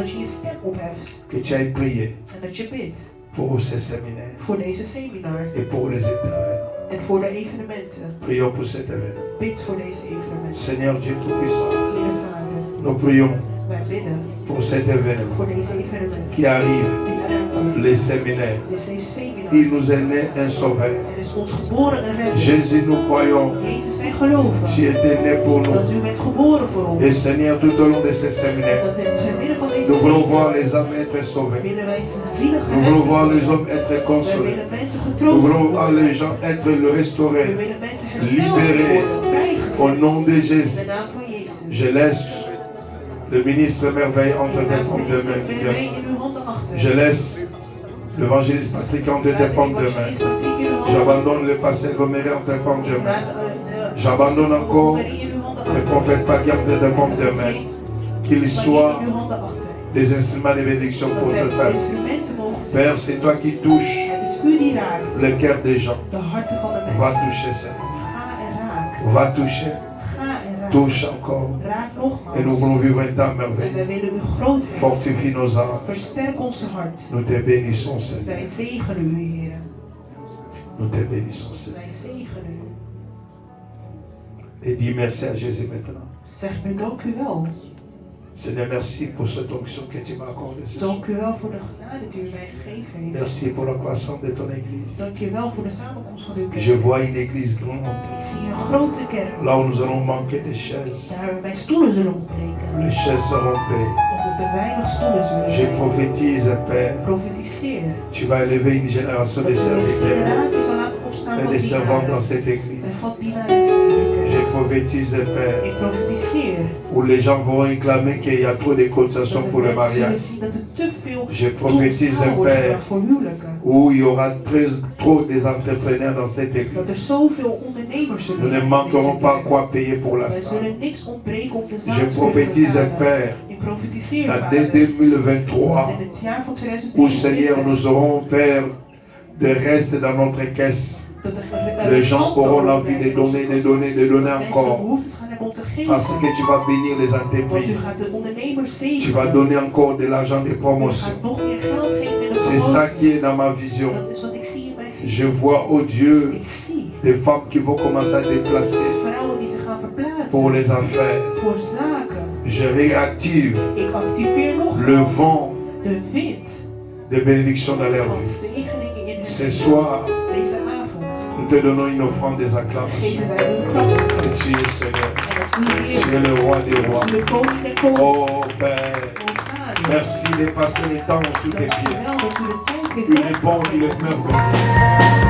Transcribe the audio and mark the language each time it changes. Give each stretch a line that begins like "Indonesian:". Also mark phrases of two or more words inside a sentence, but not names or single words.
French: Que tu ailles prier pour ce séminaire et pour les événements. Prions pour cet événement. Seigneur Dieu Tout-Puissant, Nous prions
Dutch: Wij bidden
French: pour cet événement
Dutch: voor deze evenement.
French: qui arrive,
Dutch: Die eraan komt.
French: les séminaires.
Dutch: Dit is een seminar.
French: Il nous est né un sauveur.
Dutch: Er is ons geboren een redder.
French: Jésus, nous croyons,
Dutch: Jezus, wij geloven
French: tu étais né pour nous.
Dutch: dat u bent geboren voor ons.
French: Et Seigneur, tout au long de ces séminaires,
Dutch: Dat in het midden van deze
French: nous voulons
Dutch: seminar
French: voir les âmes être sauvées.
Dutch: willen wij zielen
French: Nous voulons voir
Dutch: gered
French: les
Dutch: worden.
French: hommes être
Dutch: Wij
French: consolés.
Dutch: willen mensen
French: Nous
Dutch: getroost
French: voulons
Dutch: worden.
French: voir les gens être
Dutch: We
French: restaurés.
Dutch: willen mensen hersteld
French: Libérés.
Dutch: worden, vrijgezet.
French: Au nom de
Dutch: In
French: Jésus,
Dutch: de naam van Jezus.
French: je laisse le ministre merveille entre tes
Dutch: Inderdaad,
French: pommes de
Dutch: minister,
French: main.
Dutch: ben mee in uw handen achter.
French: Je laisse l'évangéliste Patrick entre tes pommes de main. J'abandonne le pasteur Goméry entre tes pommes de main. J'abandonne encore le prophète Pagui entre tes pommes de main. Qu'ils soient des instruments de bénédiction pour notre peuple. Père, c'est toi qui touches le cœur des gens. Va toucher, Seigneur. Va toucher. Touche encore. Et nous voulons vivre un temps merveilleux. Fortifie nos âmes.
Dutch: Versterk onze hart.
French: Nous te bénissons, Seigneur.
Dutch: Wij zegenen u, Heer.
French: Nous te bénissons, Seigneur.
Dutch: Wij zegenen u.
French: Et dis merci à Jésus maintenant.
Dutch: Zeg nu dank u wel.
French: Seigneur, merci pour cette onction que tu m'as accordée ce soir.
Dutch: Dank u wel voor de genade die u mij gegeven heeft.
French: Merci pour la croissance de ton église.
Dutch: Dank u wel voor de samenkomst van uw kerk.
French: Je vois une église grande.
Dutch: Ik zie een grote kerk.
French: Là où nous allons manquer de chaises.
Dutch: Daar wij stoelen zullen ontbreken.
French: Les chaises seront payées.
Dutch: Omdat er weinig stoelen zullen
French: Je
Dutch: zijn.
French: prophétise, Père.
Dutch: Profetiseer.
French: Tu vas élever une génération de
Dutch: Dat u een
French: serviteurs
Dutch: generatie zal laten opstaan
French: et
Dutch: van de
French: servants dans
Dutch: dienaren.
French: cette église.
Dutch: En van dienaren in deze kerk.
French: Je prophétise, Père,
Dutch: Ik profetiseer.
French: où les gens vont réclamer qu'il y a trop de cotisations
Dutch: Dat
French: pour
Dutch: de
French: le
Dutch: mensen zullen
French: mariage.
Dutch: zien dat er te veel
French: Je prophétise,
Dutch: toezaal wordt
French: Père,
Dutch: gedaan voor huwelijken.
French: où il y aura trop des entrepreneurs dans cette église.
Dutch: Dat er zoveel ondernemers zullen
French: Nous ne
Dutch: zijn in
French: manquerons
Dutch: deze
French: pas
Dutch: kerk.
French: quoi payer pour la
Dutch: Wij
French: salle.
Dutch: zullen niks ontbreken om de zaal
French: Je
Dutch: te kunnen
French: prophétise,
Dutch: betalen.
French: Père,
Dutch: Ik profetiseer,
French: dans
Dutch: Vader,
French: dès 2023,
Dutch: dat in het jaar van
French: où Seigneur
Dutch: 2023
French: nous aurons, Père, de reste dans notre caisse.
Dutch: dat
French: Les gens auront l'envie de donner
Dutch: mensen
French: encore.
Dutch: behoeftes gaan hebben om te
French: Parce
Dutch: geven.
French: que tu vas bénir les
Dutch: Want u
French: entreprises.
Dutch: gaat de ondernemers
French: Tu vas
Dutch: zegenen.
French: donner encore de l'argent de
Dutch: U
French: promotion.
Dutch: gaat nog meer geld geven in de
French: C'est ça qui est
Dutch: promoties.
French: dans ma vision.
Dutch: Dat is wat ik zie in mijn
French: Je
Dutch: visie.
French: vois, oh Dieu,
Dutch: Ik zie
French: des femmes qui vont commencer à déplacer
Dutch: vrouwen die zich gaan
French: pour
Dutch: verplaatsen
French: les affaires.
Dutch: voor zaken.
French: Je réactive
Dutch: Ik activeer
French: le
Dutch: nogmaals
French: vent
Dutch: de wind
French: de bénédiction dans leur
Dutch: van
French: vie.
Dutch: zegeningen in hun
French: Ce
Dutch: leven.
French: soir,
Dutch: Deze avond
French: nous te donnons une offrande des acclamations.
Dutch: geven wij u een klapper.
French: Et tu es Seigneur.
Dutch: En dat u
French: Tu es
Dutch: Heer
French: le roi des rois.
Dutch: bent, u de koning der koningen.
French: Oh Père,
Dutch: O Vader,
French: merci de passer le temps sous tes
Dutch: dank u
French: pieds.
Dutch: wel dat u de tijd heeft
French: Il est bon, il est merveilleux.